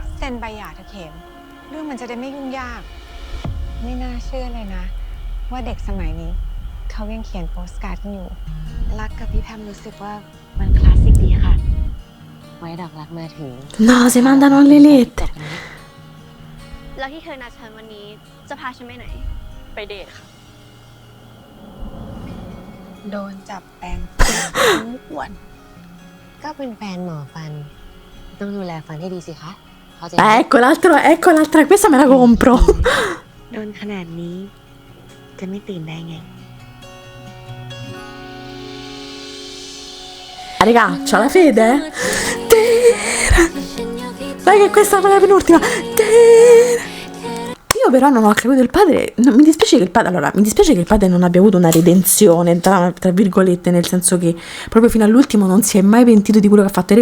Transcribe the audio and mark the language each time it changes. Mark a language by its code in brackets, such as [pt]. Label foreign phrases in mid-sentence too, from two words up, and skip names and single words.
[th] เซ็นใบหย่าเถอะเข็ม เรื่องมันจะได้ไม่ยุ่งยาก ไม่น่าเชื่อเลยนะ ว่าเด็กสมัยนี้ เขายังเขียนโปสการ์ดกันอยู่ รักกับพี่แพมรู้สึกว่ามันคลาสสิกดีค่ะ ไว้ดอกรักมาถึง [it] No, si mandano le lettere. [th] แล้วที่เธอนัดฉันวันนี้จะพาฉันไปไหน ไปเดทค่ะ โดนจับแปลงฟันทุกวัน ก็เป็นแฟนหมอฟัน ต้องดูแลฟันให้ดีสิคะเข้าใจ [it] Ecco l'altra, questa me la compro. [th] โดนขนาดนี้ จะไม่ตื่นได้ไง [it] Raga, c'ha la fede? Dai che questa è la penultima. Io però non ho capito il padre, mi dispiace che il padre, allora, mi dispiace che il padre non abbia avuto una redenzione, tra virgolette, nel senso che proprio fino all'ultimo non si è mai pentito di quello che ha fatto.